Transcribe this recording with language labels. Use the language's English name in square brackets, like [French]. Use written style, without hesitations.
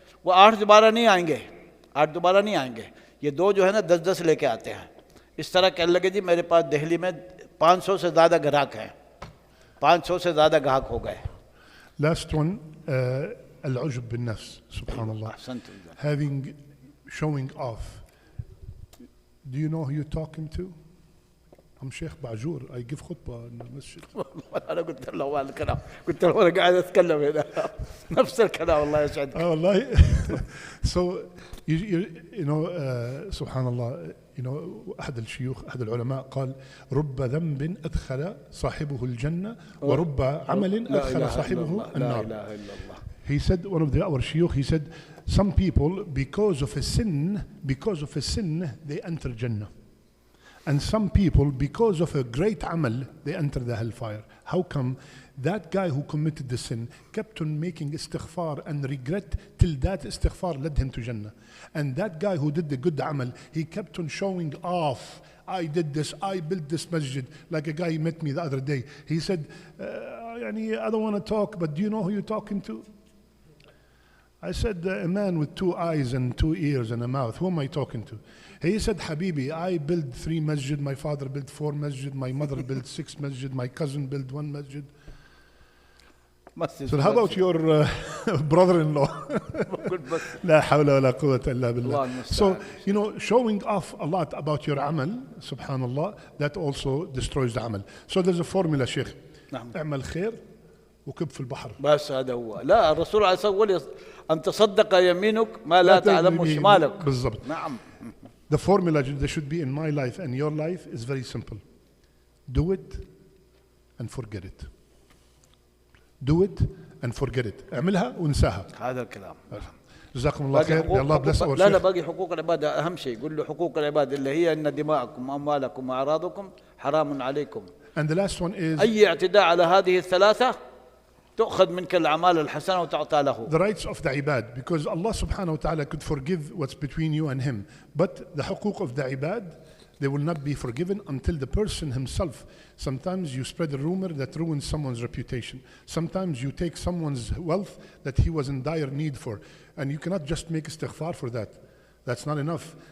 [Urdu] وہ 8 دوبارہ نہیں آئیں گے. یہ 2 جو ہے نا 10 لے کے آتے ہیں. اس طرح کہنے لگے جی میرے پاس دہلی میں 500 سے زیادہ گراہک ہیں، 500 سے زیادہ گاہک ہو گئے. [English] Last one, [Arabic] العجب بالنفس. [English] Subhanallah. Having, showing off. Do you know who you're talking to? I'm Sheikh Bajur. I give khutbah in the masjid. [Arabic] أنا قلت له هذا الكلام، قلت له أنا قاعد أتكلم هنا نفس الكلام. الله يسعدك. والله. [English] So you know subhanallah, you know [Arabic] أحد الشيوخ أحد العلماء قال رب ذنب أدخل صاحبه الجنة ورب عمل أدخل صاحبه النار. لا إله إلا الله. [English] He said, one of our shuyukh, he said, some people, because of a sin, they enter Jannah. And some people, because of a great amal, they enter the hellfire. How come? That guy who committed the sin kept on making istighfar and regret till that istighfar led him to Jannah. And that guy who did the good amal, he kept on showing off. I did this, I built this masjid. Like a guy met me the other day. He said, I don't want to talk, but do you know who you're talking to? I said, a man with 2 eyes and 2 ears and a mouth. Who am I talking to? He said, Habibi, I built 3 masjid, my father built 4 masjid, my mother built 6 masjid, my cousin built 1 masjid. So how about your brother-in-law? La hawla wa la quwwata illa billah. So, you know, showing off a lot about your amal, subhanallah, that also destroys the amal. So there's a formula, Sheikh. [Arabic] اعمل خير وكب في البحر. بس هذا هو. لا الرسول عليه الصلاة والسلام أن تصدق يمينك ما لا تعلم شمالك. بالضبط. نعم. [English] The formula that should be in my life and your life is very simple. Do it and forget it. Do it and forget it. [Arabic] اعملها وانساها. [English] هذا الكلام. [Arabic] جزاكم الله خير. [English] May Allah bless our [Arabic] لا باقي حقوق العباد أهم شيء. قل له حقوق العباد اللي هي إن دماءكم وأموالكم وأعراضكم حرام عليكم. [English] And the last one is [Arabic] أي اعتداء على هذه الثلاثة تأخذ منك الأعمال الحسنة وتعطى له. [English] The rights of the ibad, because Allah subhanahu wa ta'ala could forgive what's between you and him, but the huquq of the ibad, they will not be forgiven until the person himself. Sometimes you spread a rumor that ruins someone's reputation. Sometimes you take someone's wealth that he was in dire need for, and you cannot just make istighfar for that. That's not enough.